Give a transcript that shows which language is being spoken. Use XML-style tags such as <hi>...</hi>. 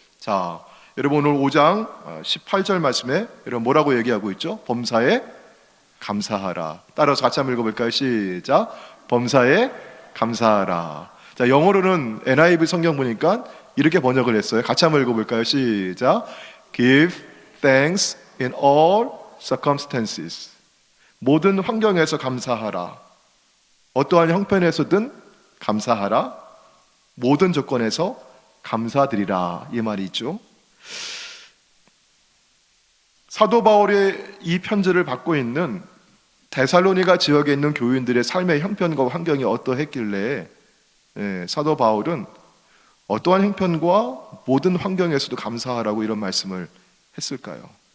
<ko>자, 여러분, 오늘 5장 18절 말씀에 여러분 뭐라고 얘기하고 있죠? 범사에 감사하라. 따라서 같이 한번 읽어볼까요? 시작. 범사에 감사하라. 자, 영어로는 NIV 성경 보니까 이렇게 번역을 했어요. 같이 한번 읽어볼까요? 시작.</ko> <en>Give thanks in all circumstances.</en> <ko>모든 환경에서 감사하라. 어떠한 형편에서든 감사하라. 모든 조건에서 감사드리라. 이 말이 있죠. 사도 바울의 이 편지를 받고 있는 데살로니가 지역에 있는 교인들의 삶의 형편과 환경이 어떠했길래 사도 바울은 어떠한 형편과 모든 환경에서도 감사하라고 이런 말씀을 했을까요?</ko>